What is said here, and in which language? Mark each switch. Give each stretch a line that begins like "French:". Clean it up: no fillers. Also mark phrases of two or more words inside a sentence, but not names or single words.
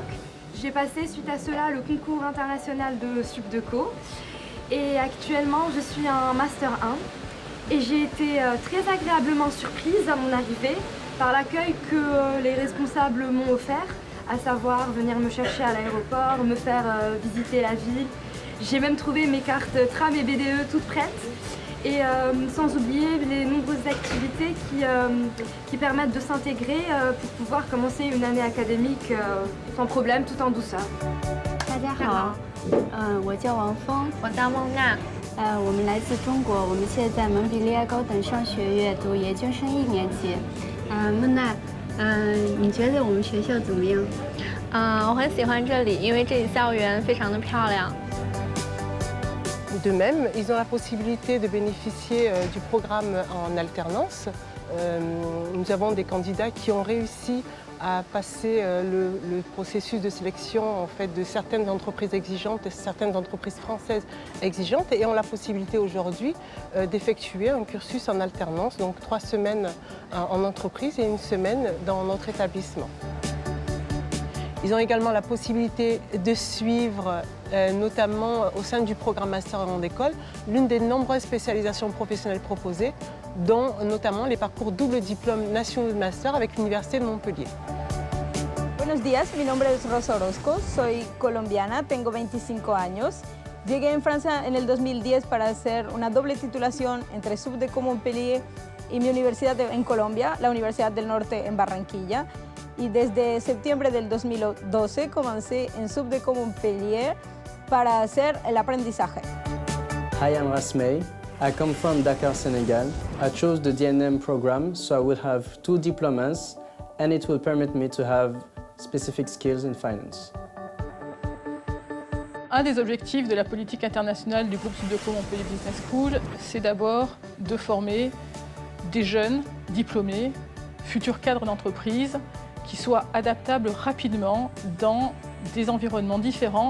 French: J'ai passé suite à cela le concours international de Sup de Co et actuellement je suis en Master 1 et j'ai été très agréablement surprise à mon arrivée par l'accueil que les responsables m'ont offert, à savoir venir me chercher à l'aéroport, me faire visiter la ville. J'ai même trouvé mes cartes tram et BDE toutes prêtes et sans oublier les nombreuses activités qui permettent de s'intégrer pour pouvoir commencer une année académique sans problème, tout en douceur.
Chinese: 大家好，我叫王峰，我叫孟娜，我们来自中国，我们现在在蒙彼利埃高等商学院读研究生1年级。孟娜，你觉得我们学校怎么样？我很喜欢这里，因为这里校园非常的漂亮。
French: De même, ils ont la possibilité de bénéficier du programme en alternance. Nous avons des candidats qui ont réussi à passer le processus de sélection en fait, de certaines entreprises exigeantes et certaines entreprises françaises exigeantes et ont la possibilité aujourd'hui d'effectuer un cursus en alternance, donc 3 semaines en entreprise et 1 semaine dans notre établissement. Ils ont également la possibilité de suivre, notamment au sein du programme Master Grande École, l'une des nombreuses spécialisations professionnelles proposées, dont notamment les parcours double diplôme nationaux de master avec l'Université de Montpellier.
Spanish: Buenos días, mi nombre es Rosa Orozco, soy colombiana, tengo 25 años. Llegué en Francia en el 2010 para hacer una doble titulación entre Sup de Co Montpellier y mi universidad en Colombia, la Universidad del Norte en Barranquilla. Y desde septiembre del 2012 comencé en Sup de Co Montpellier para hacer el aprendizaje.
English: Hi, I'm Rasmei. I come from Dakar, Senegal. I chose the DNM program so I would have 2 diplomas and it will permit me to have specific skills in finance.
French: Un des objectifs de la politique internationale du groupe Sup de Co Montpellier Business School, c'est d'abord de former des jeunes diplômés, futurs cadres d'entreprise, qui soient adaptables rapidement dans des environnements différents.